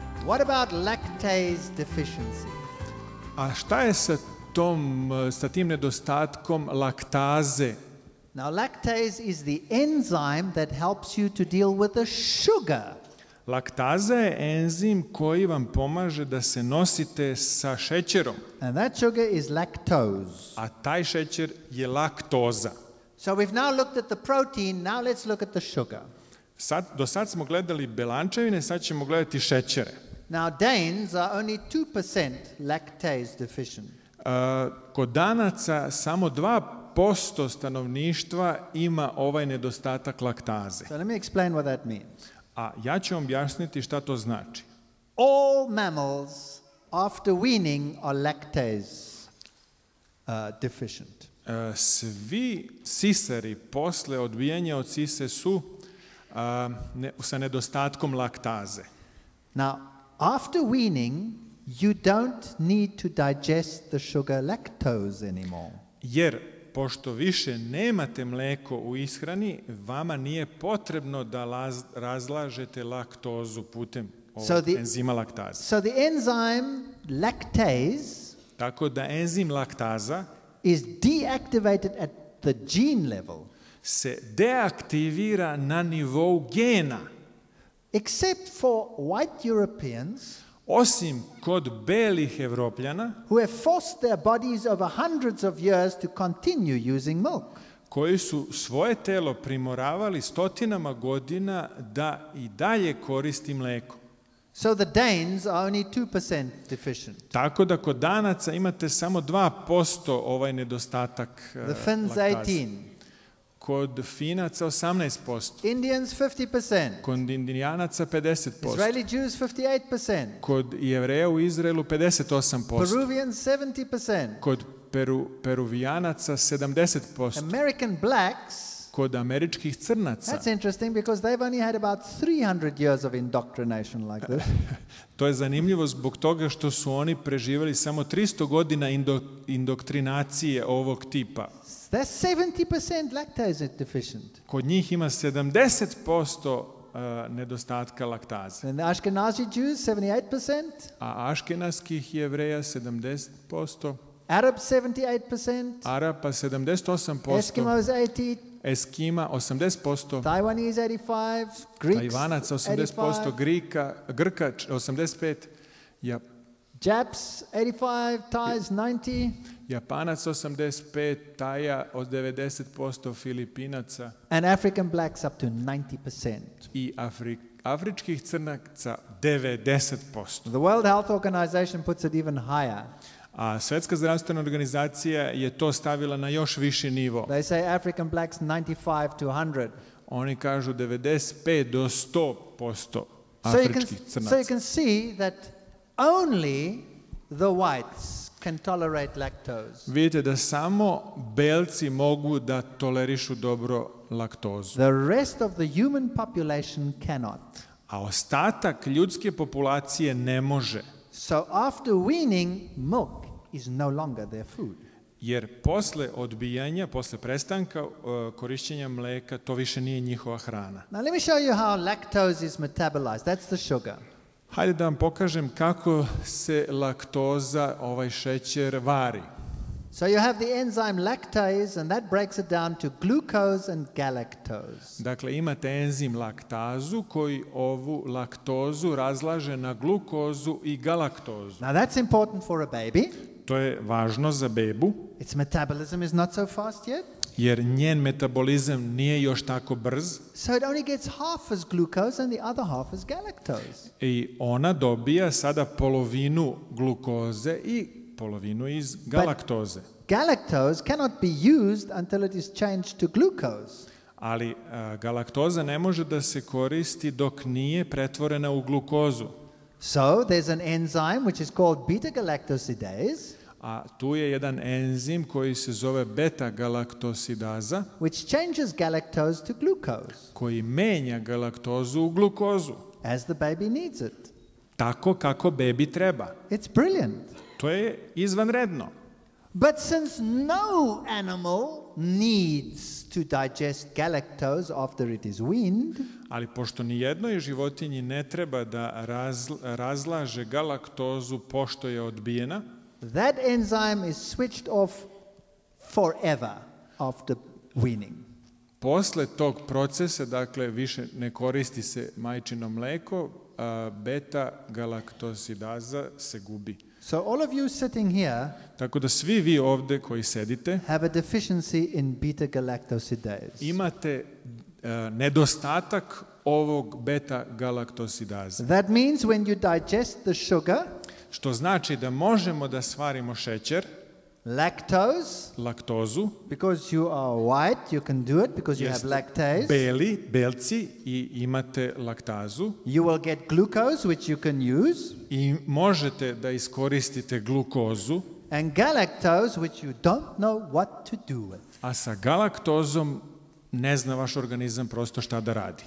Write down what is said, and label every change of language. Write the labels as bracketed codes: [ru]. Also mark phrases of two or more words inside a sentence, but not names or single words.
[en] what about lactase deficiency? [sr] A šta je sa tim nedostatkom laktaze? [en] Now, lactase is the enzyme that helps you to deal with the sugar. [sr] Laktaza je enzim koji vam pomaže da se nosite sa šećerom. [en] And that sugar is lactose. [sr] A taj šećer je laktoza. [en] So we've now looked at the protein, now let's look at the sugar. [sr] Do sad smo gledali belančevine, sad ćemo gledati šećere. [en] Now, Danes are only 2% lactase deficient. [sr] Kod Danaca samo 2% stanovništva ima ovaj nedostatak laktaze. [en] So let me explain what that means. [sr] A ja ću vam objasniti šta to znači. [en] All mammals after weaning are lactase deficient. [sr] Svi sisari posle odbijanja od sise su sa nedostatkom laktaze. [en] Now, after weaning, you don't need to digest the sugar lactose anymore. [sr] Jer pošto više nemate mleko u ishrani, vama nije potrebno da razlažete laktozu putem ovog enzima laktaze. [en] So the enzyme lactase, [sr] tako da enzim laktaza [en] is deactivated at the gene level. [sr] Se deaktivira na nivou gena. [en] Except for white Europeans, [sr] osim kod belih Evropljana, [en] who have forced their bodies over hundreds of years to continue using milk. [sr] Koji su svoje telo primoravali stotinama godina da i dalje koristi mleko. [en] So the Danes are only 2% deficient. [sr] Tako da kod Danaca imate samo 2% ovaj nedostatak [en] the Finns [sr] laktaze. [en] 18. [sr] Kod Finaca 18%. [en] Indians 50%. [sr] Kod Indijanaca 50%. [en] Israeli Jews 58%. [sr] Kod Jevreja u Izraelu 58%. [en] Peruvians 70%. [sr] Kod Peruvijanaca 70%. [en] American blacks. [sr] Kod američkih crnaca. [en] That's interesting because they've only had about 300 years of indoctrination like this. [sr] To je zanimljivo zbog toga što su oni preživjeli samo 300 godina indoktrinacije ovog tipa. [en] That's 70% lactase deficient. [sr] Kod njih ima 70% nedostatka laktaze. [en] And the Ashkenazi Jews 78%. [sr] A aškenazskih Jevreja 70%. [en] Arabs 78%. [sr] Arapa 78%. [en] Eskimos 80%. [sr] Eskima 80%. [en] Taiwanese 85%. Greeks [sr] Tajvanaca 80%. Grka 85%. [en] Japs 85%. Thais 90%. [sr] Japanac 85%, Taja od 90%, Filipinaca. [en] And African blacks up to 90%. [sr] I afričkih crnaca 90%. [en] The World Health Organization puts it even higher. [sr] A Svetska zdravstvena organizacija je to stavila na još viši nivo. [en] They say African blacks 95 to 100. [sr] Oni kažu 95 do 100% afričkih crnaca. [en] So you can see that only the whites can tolerate lactose. [sr] Vidite da samo belci mogu da tolerišu dobro laktozu. [en] The rest of the human population cannot. [sr] A ostatak ljudske populacije ne može. [en] So after weaning, milk is no longer their food. [sr] Jer posle odbijanja, posle prestanka korišćenja mleka, to više nije njihova hrana. [en] Now let me show you how lactose is metabolized. That's the sugar. [sr] Hajde da vam pokažem kako se laktoza, ovaj šećer, vari. [en] So you have the enzyme lactase and that breaks it down to glucose and galactose. [sr] Dakle, imate enzim laktazu koji ovu laktozu razlaže na glukozu i galaktozu. [en] Now that's important for a baby. [sr] To je važno za bebu. [en] Its metabolism is not so fast yet. [sr] Jer njen metabolizam nije još tako brz. [en] So it only gets half as glucose and the other half as galactose. [sr] I ona dobija sada polovinu glukoze i polovinu iz galaktoze. [en] Galactose cannot be used until it is changed to glucose. [sr] Ali galaktoza ne može da se koristi dok nije pretvorena u glukozu. [en] So there's an enzyme which is called beta-galactosidase. [sr] A tu je jedan enzim koji se zove beta-galaktosidaza, [en] which changes galactose to glucose. [sr] Koji menja galaktozu u glukozu. [en] As the baby needs it. [sr] Tako kako bebi treba. [en] It's brilliant. [sr] To je izvanredno. [en] But since no animal needs to digest galactose after it is weaned, [sr] ali pošto ni jednoj životinji ne treba da razlaže galaktozu pošto je odbijena, [en] that enzyme is switched off forever after weaning. [sr] Posle tog procesa, dakle, više ne koristi se majčino mleko, beta-galaktozidaza se gubi. [en] So all of you sitting here [sr] Tako da svi vi ovde koji sedite [en] have a deficiency in beta-galactosidase. [sr] imate nedostatak ovog beta-galaktozidaza. [en] That means when you digest the sugar, [sr] Što znači da možemo da stvarimo šećer, laktozu, [en] because you are white, you can do it because you have lactase. [sr] Belci i imate laktazu. [en] You will get glucose, which you can use. [sr] I možete da iskoristite glukozu. [en] And galactose, which you don't know what to do with. [sr] A sa galaktozom ne zna vaš organizam prosto šta da radi.